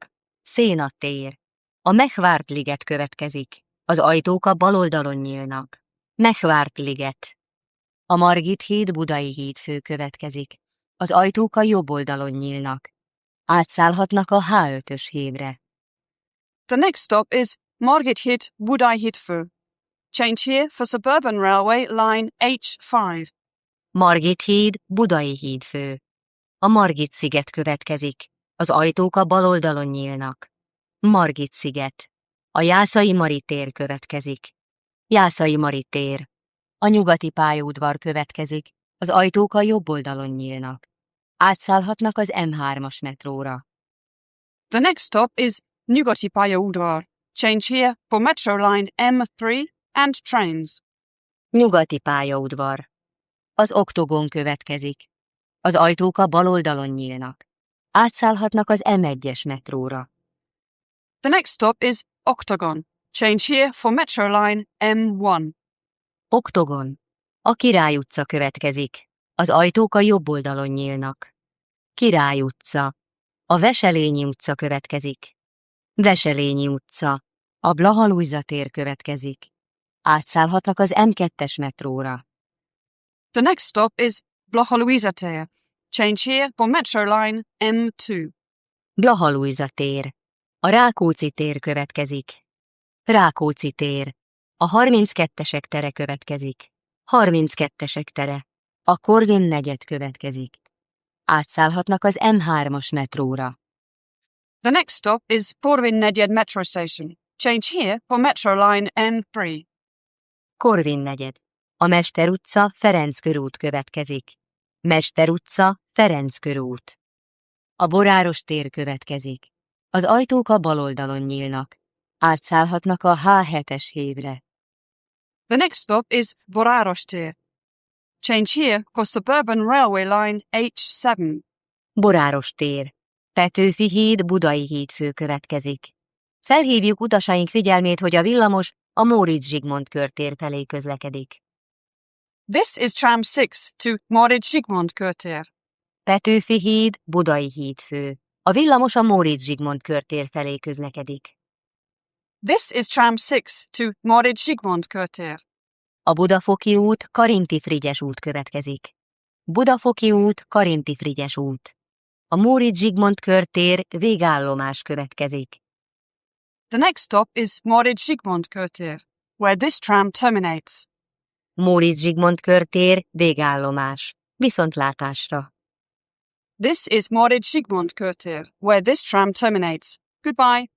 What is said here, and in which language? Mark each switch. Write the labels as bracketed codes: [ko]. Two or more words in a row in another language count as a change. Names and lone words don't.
[hu] Széna tér. A Megvárt liget következik. Az ajtók a bal oldalon nyílnak. Megvárt liget. A Margit híd Budai hídfő következik. Az ajtók a jobb oldalon nyílnak. Átszállhatnak a H5-ös hívre. [en] The next stop is Margit híd Budai hídfő. Change here for Suburban Railway line H5. [hu] Margit híd Budai hídfő. A Margit sziget következik. Az ajtók a bal oldalon nyílnak. Margit sziget. A Jászai Mari tér következik. Jászai Mari tér. A nyugati pályaudvar következik. Az ajtók a jobb oldalon nyílnak. Átszállhatnak az M3-as metróra. [en] The next stop is Nyugati pályaudvar. Change here for Metro line M3 and trains. [hu] Nyugati pályaudvar. Az Oktogon következik. Az ajtók a bal oldalon nyílnak. Átszállhatnak az M1-es metróra. [en] The next stop is Octagon. Change here for Metro line M1. [hu] Oktogon. A Király utca következik. Az ajtók a jobb oldalon nyílnak. Király utca. A Veselényi utca következik. Veselényi utca. A Blaha-Lujza tér következik. Átszállhatnak az M2-es metróra. [en] The next stop is Blaha-Lujza tér. Change here for Metro line M2. [hu] Blaha-Lujza tér. A Rákóczi tér következik. Rákóczi tér. A 32-esek tere következik. 32-esek tere. A Korvin negyed következik. Átszállhatnak az M3-as metróra. [en] The next stop is Korvin negyed metro station. Change here for Metro line M3. [hu] Korvin negyed. A Mester utca, Ferenc körút következik. Mester utca, Ferenc körút. A Boráros tér következik. Az ajtók a bal oldalon nyílnak. Átszállhatnak a H7-es hívre. The next stop is Boráros tér. Change here for Suburban Railway line H7. Boráros tér. Petőfi híd Budai hídfő következik. Felhívjuk utasaink figyelmét, hogy a villamos a Móricz Zsigmond körtér felé közlekedik. [en] This is tram 6 to Móricz Zsigmond körtér. [hu] Petőfi híd Budai hídfő. A villamos a Móricz Zsigmond körtér felé közlekedik. [en] This is tram 6 to Móricz Zsigmond körtér. [hu] A Budafoki út, Karinti Frigyes út következik. Budafoki út, Karinti Frigyes út. A Móricz Zsigmond körtér végállomás következik. [en] The next stop is Móricz Zsigmond körtér, where this tram terminates. [hu] Móricz Zsigmond körtér végállomás. Viszontlátásra. [en] This is Móricz Zsigmond körtér, where this tram terminates. Goodbye.